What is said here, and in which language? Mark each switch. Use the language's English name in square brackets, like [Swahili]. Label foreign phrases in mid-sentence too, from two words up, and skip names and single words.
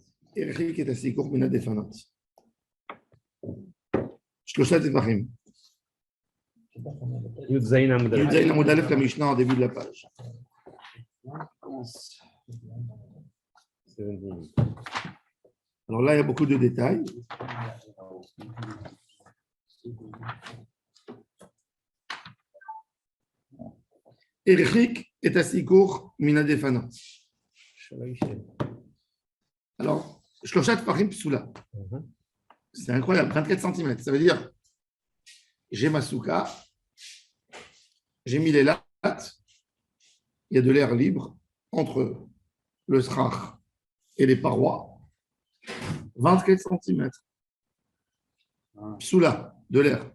[Hebrew] הרחיק את הסיכוך מן הדפנות. שלושה טפחים. י"ז עמוד י"ז עמוד א' למשנה [French] en début de la page. Alors là, il y a beaucoup de détails. [Hebrew] הרחיק את הסיכוך מן הדפנות. Alors, שלושה טפחים פסולה. [French] C'est incroyable, 24 cm. Ça veut dire, j'ai ma souka, j'ai mis les lattes, il y a de l'air libre entre le srach et les parois. 24 cm. Psoula, de l'air.